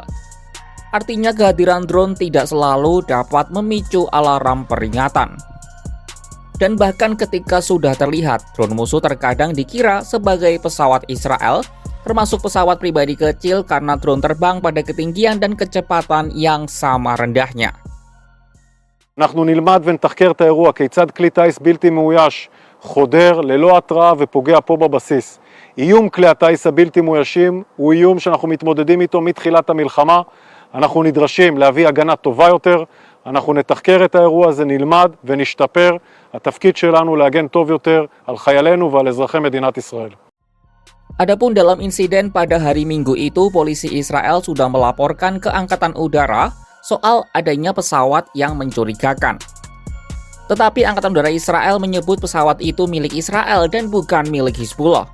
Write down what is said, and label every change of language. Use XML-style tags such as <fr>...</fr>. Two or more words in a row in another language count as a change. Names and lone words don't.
<id>Artinya kehadiran drone tidak selalu dapat memicu alarm peringatan. Dan bahkan ketika sudah terlihat, drone musuh terkadang dikira sebagai pesawat Israel, termasuk pesawat pribadi kecil karena drone terbang pada ketinggian dan kecepatan yang sama rendahnya.</id> <he>אנחנו נלמד ונתחקר את האירוע, כיצד כלי טיס בלתי מאויש חודר ללא התראה ופוגע פה בבסיס. איום כלי הטיס הבלתי מאוישים הוא איום שאנחנו מתמודדים איתו מתחילת המלחמה. אנחנו נדרשים להביא הגנה טובה יותר, אנחנו נתחקר את האירוע הזה, נלמד ונשתפר. התפקיד שלנו להגן טוב יותר על חיילינו ועל אזרחי מדינת ישראל.</he> <id>Adapun dalam insiden pada hari Minggu itu, polisi Israel sudah melaporkan ke Angkatan Udara soal adanya pesawat yang mencurigakan. Tetapi Angkatan Udara Israel menyebut pesawat itu milik Israel dan bukan milik Hizbullah.</id>